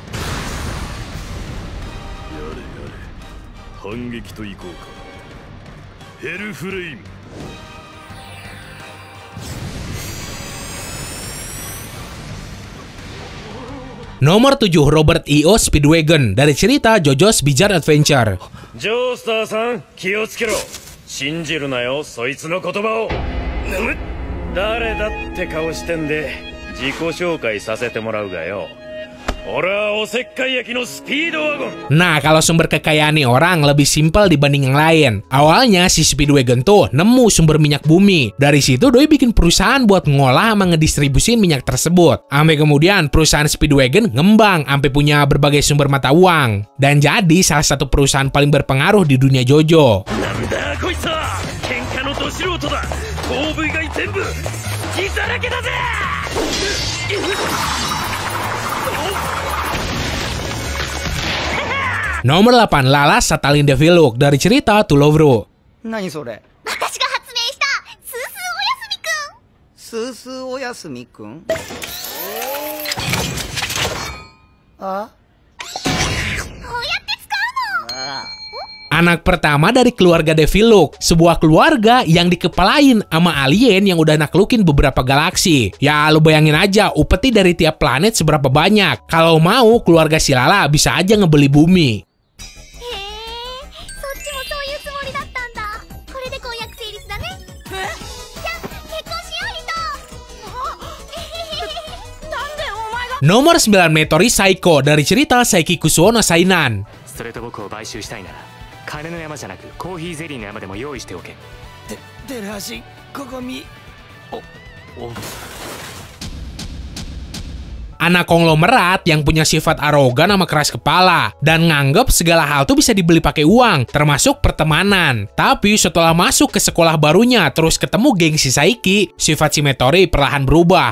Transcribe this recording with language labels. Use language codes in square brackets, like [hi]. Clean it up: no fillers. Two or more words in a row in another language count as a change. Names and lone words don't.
[id] Nomor 7, Robert E.O. Speedwagon dari cerita JoJo's Bizarre Adventure. [ja] Joestar-san, 気をつけろ。信じるなよ、そいつの言葉を。誰だって顔してんで、自己紹介させてもらうがよ。 [id] Nah, kalau sumber kekayaan nih orang lebih simpel dibanding yang lain. Awalnya si Speedwagon tuh nemu sumber minyak bumi. Dari situ doi bikin perusahaan buat ngolah sama ngedistribusin minyak tersebut. Sampai kemudian perusahaan Speedwagon ngembang sampai punya berbagai sumber mata uang. Dan jadi salah satu perusahaan paling berpengaruh di dunia JoJo. Nomor 8, Lala Satalin Deviluk dari cerita To Love Ru. [ja] 何それ? 私が発明したスースーおやすみくん。スースーおやすみくん？あ？ [id] Anak pertama dari keluarga Deviluk, sebuah keluarga yang dikepalain sama alien yang udah naklukin beberapa galaksi. Ya, lu bayangin aja upeti dari tiap planet seberapa banyak. Kalau mau, keluarga si Lala bisa aja ngebeli bumi. Nomor 9, Metori Saiko dari cerita Saiki Kusuo no Sainan. [ja] 金の山じゃなくコーヒーゼリーの山でも用意しておけ。テレアシ、ここみ。 [id] Anak konglomerat yang punya sifat arogan sama keras kepala dan nganggep segala hal tuh bisa dibeli pakai uang, termasuk pertemanan. Tapi setelah masuk ke sekolah barunya terus ketemu geng si Saiki, sifat si Metori perlahan berubah.